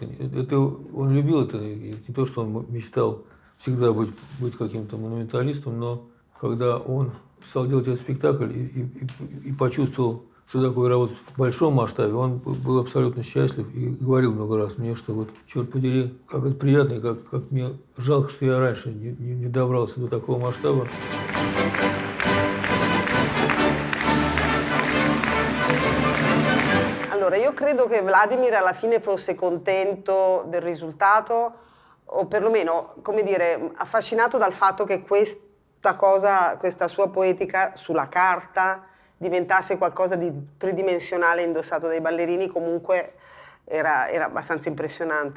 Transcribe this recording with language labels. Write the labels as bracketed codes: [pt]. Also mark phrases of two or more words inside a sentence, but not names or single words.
[ru] Это, он любил это, и не то, что он мечтал всегда быть каким-то монументалистом, но когда он стал делать этот спектакль и почувствовал, что такое работать в большом масштабе, он был абсолютно счастлив и говорил много раз мне, что вот, черт подери, как это приятно, и как мне жалко, что я раньше не добрался до такого масштаба. [it] Allora, io credo che Vladimir alla fine fosse contento del risultato, o perlomeno, come dire, affascinato dal fatto che questa cosa, questa sua poetica sulla carta diventasse qualcosa di tridimensionale indossato dai ballerini, comunque era abbastanza impressionante.